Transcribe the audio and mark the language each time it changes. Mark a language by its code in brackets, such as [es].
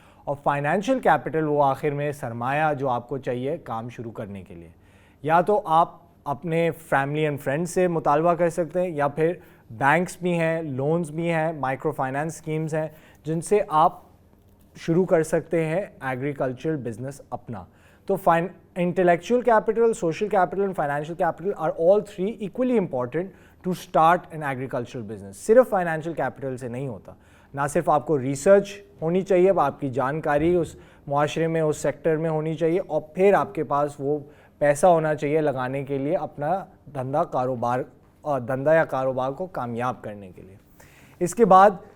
[ur] اور financial capital وہ آخر میں سرمایہ جو آپ کو چاہیے کام شروع کرنے کے لیے. یا تو آپ اپنے فیملی اینڈ فرینڈ سے مطالبہ کر سکتے ہیں, یا پھر بینکس بھی ہیں, لونز بھی ہیں, مائکرو فائنانس اسکیمز ہیں جن سے آپ شروع کر سکتے ہیں ایگریکلچرل بزنس اپنا. [en] تو intellectual capital, social capital and financial capital are all 3 equally important to start an agricultural business. [ur] صرف financial capital سے نہیں ہوتا. نہ صرف آپ کو ریسرچ ہونی چاہیے, اب آپ کی جانکاری اس معاشرے میں, اس سیکٹر میں ہونی چاہیے, اور پھر آپ کے پاس وہ پیسہ ہونا چاہیے لگانے کے لیے اپنا دھندا یا کاروبار کو کامیاب کرنے کے لیے. اس کے بعد